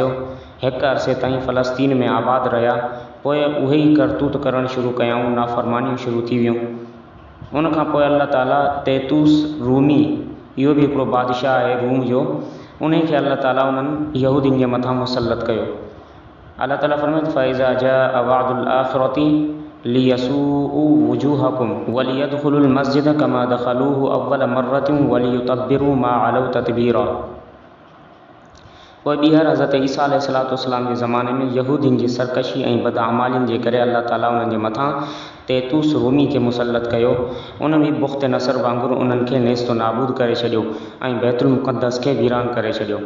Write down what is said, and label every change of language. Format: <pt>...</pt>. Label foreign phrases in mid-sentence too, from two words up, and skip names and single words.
<sd>हिकु अरसे ताईं फ़लस्तीन में आबाद रहिया। पोइ उहे ई करतूत करणु शुरू कयाऊं, नाफ़रमानियूं शुरू थी वियूं। उनखां पोइ अल्लाह ताला तैतूस रूमी, इहो भी हिकिड़ो बादशाह आहे रूम जो, उन खे अल्लाह ताला उन्हनि यहूदियुनि जे मथां मुसलत कयो। अल्लाह ताला फरमात</sd> <ar>فإذا جاء وعد الآخرة ليسوءوا وجوهكم وليدخلوا المسجد كما دخلوه أول مرة وليتبروا ما علوا تتبيرا.</ar> <sd>पोइ ॿीहर हज़रत ईसा</sd> <ar>عليه الصلاة والسلام</ar> <sd>जे ज़माने में यहूदियुनि जी सरकशी ऐं बदअमालियुनि जे करे अल्लाह ताला उन्हनि जे मथां तैतूस रूमी खे मुसलत कयो। उन बि बुख़्त नसर वांगुरु उन्हनि खे नेस्तो नाबूद करे छॾियो ऐं बैतुल मुक़द्दस खे वीरान करे छॾियो।</sd>